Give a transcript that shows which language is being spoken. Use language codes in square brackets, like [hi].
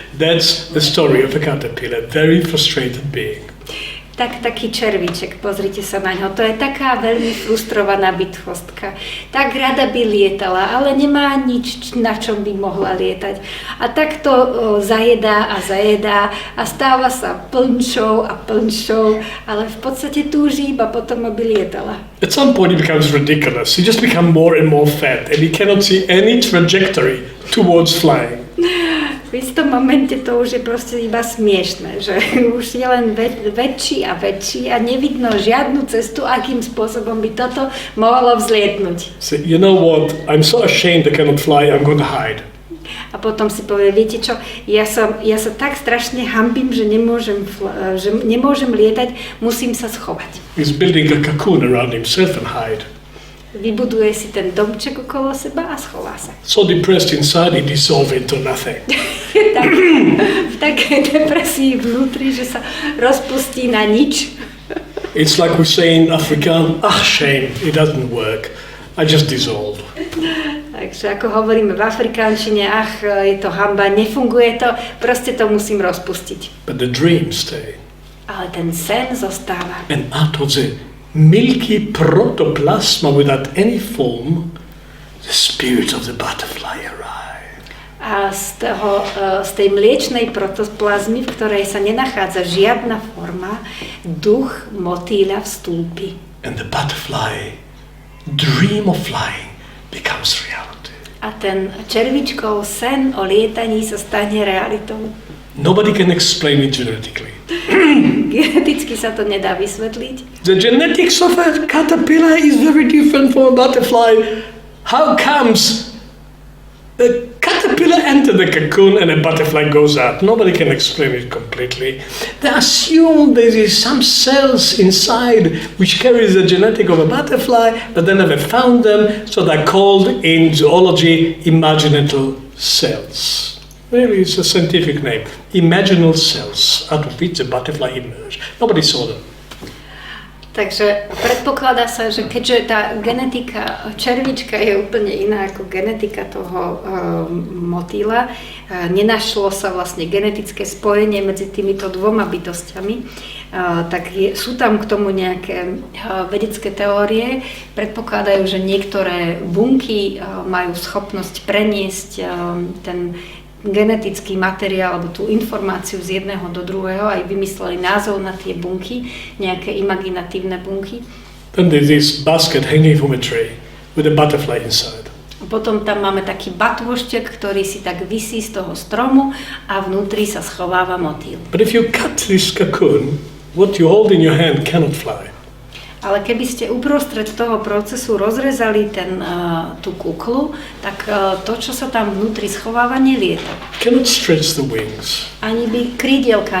[en] That's the story of a caterpillar, very frustrated being. [sk] Taký červíček, pozrite sa na ňo, to je taká veľmi frustrovaná bytostka. Tak rada by lietala, ale nemá nič, na čom by mohla lietať. A takto zajedá a stáva sa plnšou, ale v podstate túži iba potom, aby lietala. [en] At some point it becomes ridiculous. You just become more and more fat and you cannot see any trajectory towards flying. [sk] V istom momente to už je proste iba smiešné, že už je len väčší a nevidno žiadnu cestu, akým spôsobom by toto mohlo vzlietnúť. [en] So, you know what? I'm so ashamed I cannot fly, I'm going to hide. [sk] A potom si povie, viete čo, ja sa tak strašne hanbím, že nemôžem lietať, musím sa schovať. [en] He's building a cocoon around himself and hide. [sk] Vybuduje si ten domček okolo seba a schová sa. [en] So depressed inside, he dissolves into nothing. [sk] V takej depresii vnútri, že sa rozpustí na nič. [en] It's like we say in Afrikaans, shame, it doesn't work. I just dissolve. [sk] Takže ako hovoríme v afrikánčine, je to hanba, nefunguje to, proste to musím rozpustiť. [en] But the dreams stay. [sk] Ale ten sen zostáva. [en] And out of the milky protoplasma without any form, the spirit of the butterfly arrived. [sk] A z tej mliečnej protoplazmy, v ktorej sa nenachádza žiadna forma, duch motýľa vstúpi. [en] And the butterfly dream of flying becomes reality. [sk] A ten červičkov sen o lietaní sa stane realitou. [en] Nobody can explain it genetically. [sk] Geneticky sa to nedá vysvetliť. [en] The genetics of a caterpillar is very different from a butterfly. How comes a caterpillar enters the cocoon and a butterfly goes out? Nobody can explain it completely. They assume there is some cells inside which carries the genetic of a butterfly, but they never found them, so they're called in zoology imaginal cells. Really, it's a scientific name. Imaginal cells out of which the butterfly emerged. Nobody saw them. [sk] Takže predpokladá sa, že keďže tá genetika červička je úplne iná ako genetika toho motýla, nenašlo sa vlastne genetické spojenie medzi týmito dvoma bytostiami, tak sú tam k tomu nejaké vedecké teórie. Predpokladajú, že niektoré bunky majú schopnosť preniesť ten genetický materiál alebo tú informáciu z jedného do druhého, aj vymysleli názov na tie bunky, nejaké imaginatívne bunky. [en] Then there's this basket hanging from a tree with a butterfly inside. [sk] Potom tam máme taký batôštek, ktorý si tak visí z toho stromu a vnútri sa schováva motýl. [en] But if you cut this cocoon, what you hold in your hand cannot fly. [sk] Ale keby ste uprostred toho procesu rozrezali tú kuklu, tak to, čo sa tam vnútri schováva, nelieta. [en] Cannot stretch the wings. [sk] Ani by krídielka